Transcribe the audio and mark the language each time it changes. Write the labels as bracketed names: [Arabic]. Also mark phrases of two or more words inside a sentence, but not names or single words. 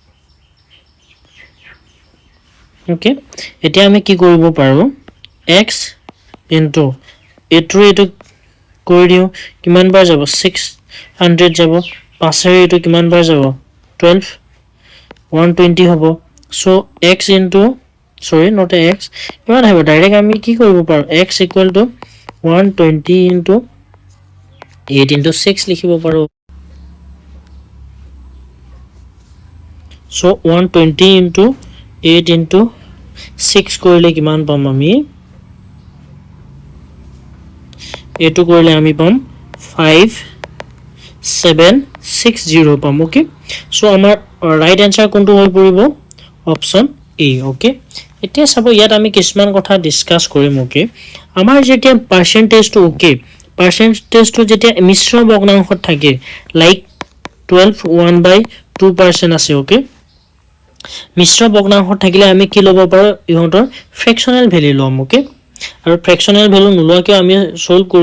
[Assamese] ওকে এতিয়া আমি কি কৰিব পাৰো x into এটো কৰি দিও কিমান বাৰ যাব 600 যাব 5 এটো কিমান বাৰ যাব 12 120 হ'ব সো [English] x into sorry not x [Assamese] কিমান হ'ব ডাইৰেক্ট আমি কি কৰিব পাৰো [English] x equal to 120 into 8 into 6 [Assamese] লিখিব পাৰো [English] so 120 into 8 into 6 [Assamese] কৰিলে কিমান পাম আমি এটো কৰিলে আমি পাম 5760 পাম ওকে সো আমাৰ [English] right answer [Assamese] কোনটো হৈ পৰিব [English] option A [Assamese] ওকে এতিয়া সব ইয়াত আমি কিছুমান কথা ডিসকাস কৰিম ওকে আমাৰ যেতিয়া পার্সেন্টেজটো ওকে পার্সেন্টেজটো যেতিয়া মিশ্ৰ ভগ্নাংশত থাকে লাইক 12 1/2% আছে ওকে মিশ্ৰ ভগ্নাংশত থাকিলে আমি কি লব পাৰো ইহঁতৰ [English] fractional value [Assamese] লম ওকে আৰু [English] fractional value [Assamese] নোলোৱাকে আমি সলভ কৰিব